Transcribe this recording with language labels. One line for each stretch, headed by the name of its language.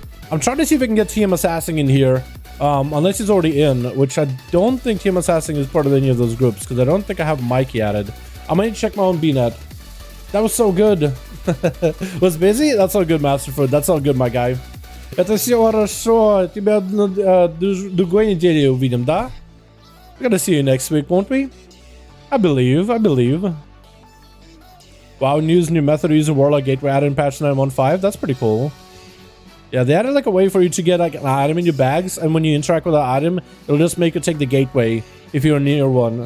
English: I'm trying to see if I can get TM Assassin in here. Unless he's already in, which I don't think TM Assassin is part of any of those groups, because I don't think I have Mikey added. I might check my own BNet. That was so good. Was busy? That's all good, Masterfoot. That's all good, my guy.
Russian: Это все хорошо. Тебя другой неделе увидим, да?
English: We're gonna see you next week, won't we? I believe. WoW news, new method of using Warlock Gateway added in patch 9.15. That's pretty cool. Yeah, they added like a way for you to get like an item in your bags, and when you interact with the item, it'll just make you take the gateway if you're near one.